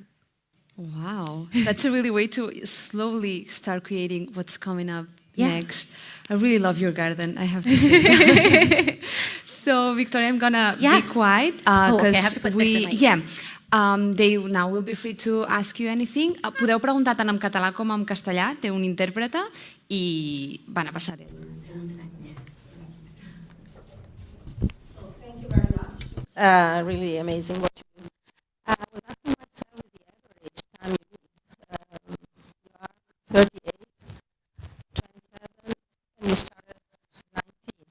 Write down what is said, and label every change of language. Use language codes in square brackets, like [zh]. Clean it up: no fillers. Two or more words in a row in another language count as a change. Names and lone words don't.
[en] Wow, that's a really way to slowly start creating what's coming up next. I really love your garden, I have to say. So, Victoria, I'm gonna be quiet okay, I have to put this in my... They now will be free to ask you anything. [ca] Podeu preguntar tant en català com en castellà, té un intèrprete i van a passar. [en] Thank you very much. Really amazing what you do. I was asking myself the average time you read. You are 38, 27, and you started at 19.